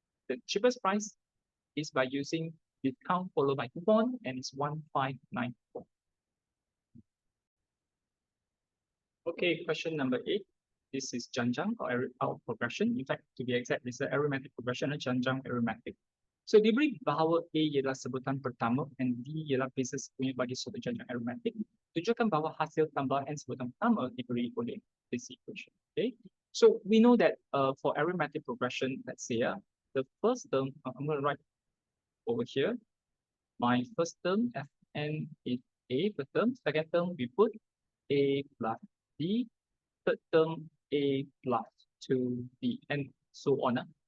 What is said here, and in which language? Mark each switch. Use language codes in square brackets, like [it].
[en] The cheapest price is by using discount followed by coupon, and it's 1594. Okay, question number 8. This is Janjang or progression. In fact, to be exact, this is arithmetic progression, Janjang arithmetic. [ms] So diberi bahawa A ialah sebutan pertama and B ialah basis punya bagi suatu janjang arithmetic, tunjukkan bahawa hasil tambahan sebutan pertama diberi oleh [en] this equation. Okay, so we know that for arithmetic progression, let's say the first term, I'm going to write over here. My first term Fn is A per term. Second term we put A plus D. Third term A plus 2D, and so on.